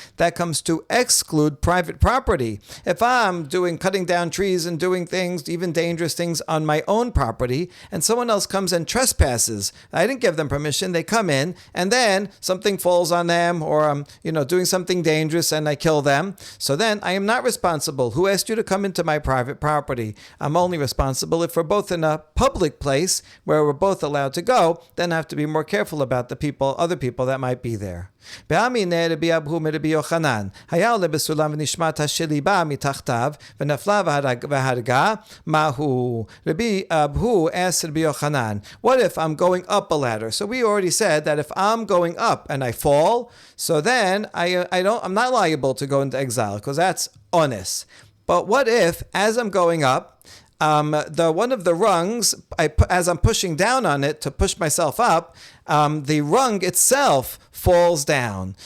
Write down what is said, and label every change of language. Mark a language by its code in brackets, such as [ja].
[en] That comes to exclude private property. If I'm cutting down trees and doing things, even dangerous things on my own property, and someone else comes and trespasses, I didn't give them permission, they come in, and then something falls on them, or I'm doing something dangerous and I kill them, so then I am not responsible. Who asked you to come into my private property? I'm only responsible if we're both in a public place where we're both allowed to go. Then I have to be more careful about other people that might be there. [he] Rabbi Abhu Rabbi Yochanan, היה עולה בסולם ונשמעת השליבה מתחתיו ונפלה והרגה, מהו? [en] Rabbi Abhu asked Rabbi Yochanan, what if I'm going up a ladder? So we already said that if I'm going up and I fall, so then I'm not liable to go into exile because that's honest. But what if, as I'm going up, one of the rungs, as I'm pushing down on it to push myself up, the rung itself falls down.